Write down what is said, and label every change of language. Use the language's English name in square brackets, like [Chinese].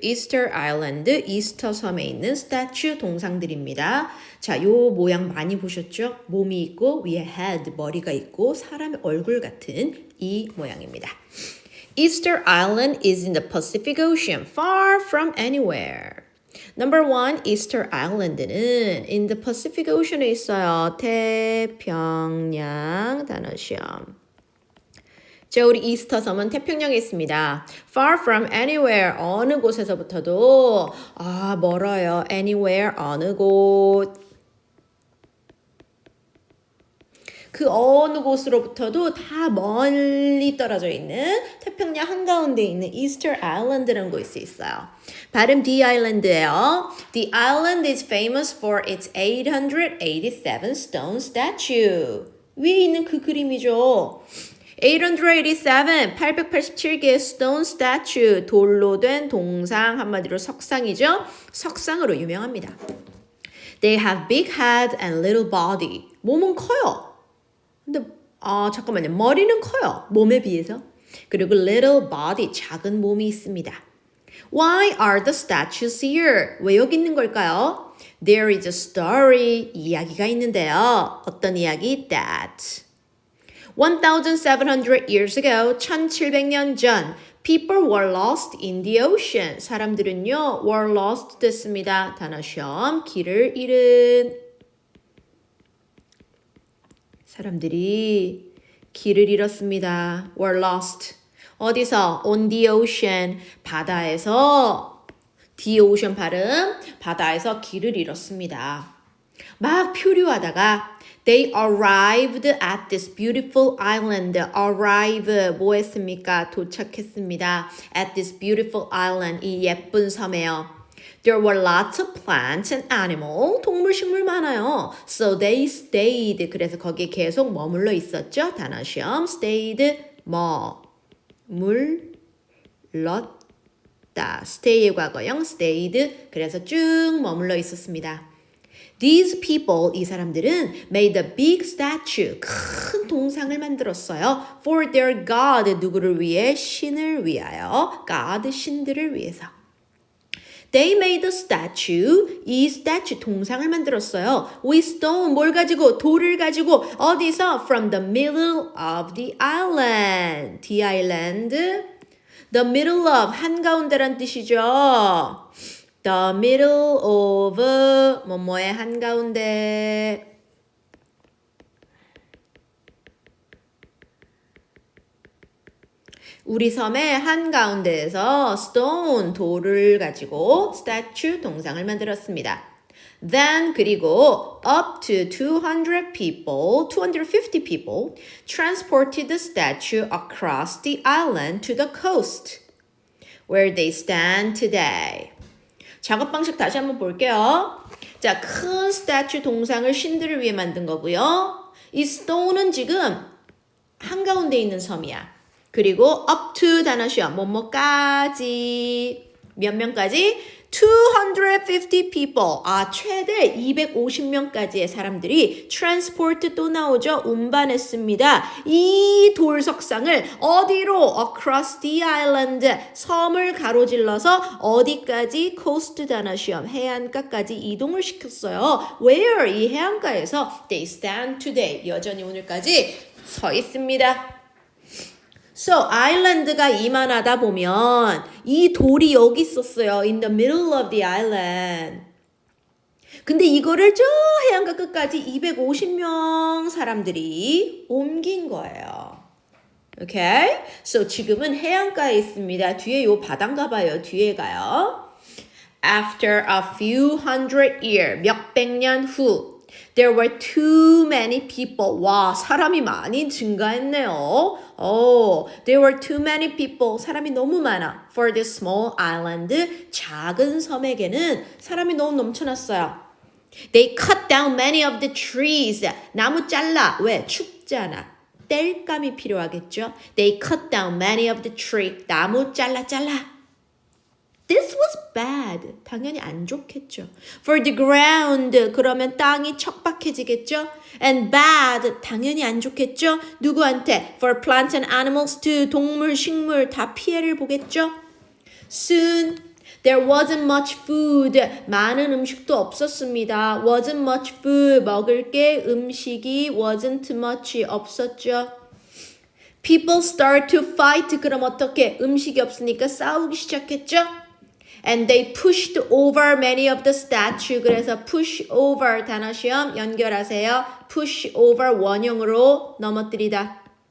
[Korean] Easter Island, 이스터 섬에 있는 statue 동상들입니다. 자, 요 모양 많이 보셨죠? 몸이 있고 위에 head, 머리가 있고 사람의 얼굴 같은 이 모양입니다. [English] Easter Island is in the Pacific Ocean, far from anywhere. Number 1, Easter Island는 in the Pacific Ocean에 [Korean] 있어요. 태평양 단어 시험. 자, 우리 이스터 섬은 태평양에 있습니다. [English] Far from anywhere, [Korean] 어느 곳에서부터도 멀어요. Anywhere, 어느 곳. 그 어느 곳으로부터도 다 멀리 떨어져 있는 태평양 한가운데 있는 이스터 아일랜드라는 곳이 있어요. 발음 D 아일랜드예요. [English] The island is famous for its 887 stone statue. [Korean] 위에 있는 그 그림이죠. 887, 887개의 [English] stone statue, [Korean] 돌로 된 동상, 한마디로 석상이죠. 석상으로 유명합니다. [English] They have big head and little body. [Korean] 몸은 커요. 근데 잠깐만요. 머리는 커요. 몸에 비해서. 그리고 [English] little body, [Korean] 작은 몸이 있습니다. [English] Why are the statues here? [Korean] 왜 여기 있는 걸까요? [English] There is a story. [Korean] 이야기가 있는데요. 어떤 이야기? [English] That 1700 years ago, [Korean] 1700년 전, [English] people were lost in the ocean. [Korean] 사람들은요, [English] were lost [Korean] 됐습니다. 단어 시험, 길을 잃은. 사람들이 길을 잃었습니다. [English] were lost. [Korean] 어디서? [English] on the ocean. [Korean] 바다에서. [English] the ocean [Korean] 발음. 바다에서 길을 잃었습니다. 막 표류하다가 [English] They arrived at this beautiful island. [Korean] Arrive 뭐 했습니까? 도착했습니다. [English] At this beautiful island. [Korean] 이 예쁜 섬에요. [English] There were lots of plants and animals. [Korean] 동물, 식물 많아요. [English] So they stayed. [Korean] 그래서 거기에 계속 머물러 있었죠. 단어 시험. Stayed. 머물렀다. Stay의 과거형. Stayed. 그래서 쭉 머물러 있었습니다. [English] These people, [Korean] 이 사람들은 [English] made a big statue, [Korean] 큰 동상을 만들었어요. [English] For their God, [Korean] 누구를 위해? 신을 위하여. God, 신들을 위해서. [English] They made a statue, 이 statue, [Korean] 동상을 만들었어요. [English] With stone, [Korean] 뭘 가지고? 돌을 가지고. 어디서? [English] From the middle of the island. The island, the middle of, [Korean] 한가운데란 뜻이죠. [English] The middle of [Korean] 뭐뭐의 한가운데. 우리 섬의 한가운데에서 stone, 돌을 가지고 statue, 동상을 만들었습니다. [English] Then 그리고 up to 200 people, 250 people transported the statue across the island to the coast where they stand today. [Korean] 작업 방식 다시 한번 볼게요. 자, 큰 스태츄 동상을 신들을 위해 만든 거고요. 이 stone은 지금 한가운데 있는 섬이야. 그리고 up to 단어 시험, 뭐뭐까지, 몇 명까지? 250 people, 최대 250명까지의 사람들이 transport 또 나오죠. 운반했습니다. 이 돌석상을 어디로? [English] Across the island, [Korean] 섬을 가로질러서 어디까지? coast 단어 시험, 해안가까지 이동을 시켰어요. [English] Where? [Korean] 이 해안가에서 [English] they stand today, [Korean] 여전히 오늘까지 서 있습니다. So, 아일랜드가 이만하다 보면 이 돌이 여기 있었어요. [English] In the middle of the island. [Korean] 근데 이거를 저 해안가 끝까지 250명 사람들이 옮긴 거예요. [English] Okay? [Korean] So, 지금은 해안가에 있습니다. 뒤에 요 바다인가 봐요. 뒤에 가요. [English] After a few hundred years, [Korean] 몇백 년 후, [English] there were too many people. [Korean] 와, 사람이 많이 증가했네요. [English] There were too many people. [Korean] 사람이 너무 많아. [English] For this small island. [Korean] 작은 섬에게는 사람이 너무 넘쳐났어요. [English] They cut down many of the trees. [Korean] 나무 잘라. 왜? 춥잖아. 땔감이 필요하겠죠. [English] They cut down many of the tree. [Korean] 나무 잘라. [English] This was bad. [Korean] 당연히 안 좋겠죠. [English] For the ground. [Korean] 그러면 땅이 척박해지겠죠. [English] And bad. [Korean] 당연히 안 좋겠죠. 누구한테? [English] For plants and animals too. [Korean] 동물, 식물 다 피해를 보겠죠. [English] Soon. There wasn't much food. [Korean] 많은 음식도 없었습니다. [English] Wasn't much food. [Korean] 먹을 게 음식이 [English] wasn't much [Korean] 없었죠. [English] People start to fight. [Korean] 그럼 어떻게? 음식이 없으니까 싸우기 시작했죠? [English] And they pushed over many of the statue. [Korean] 그래서 push over 단어 시험 연결하세요. push over 원형으로 넘어뜨리다.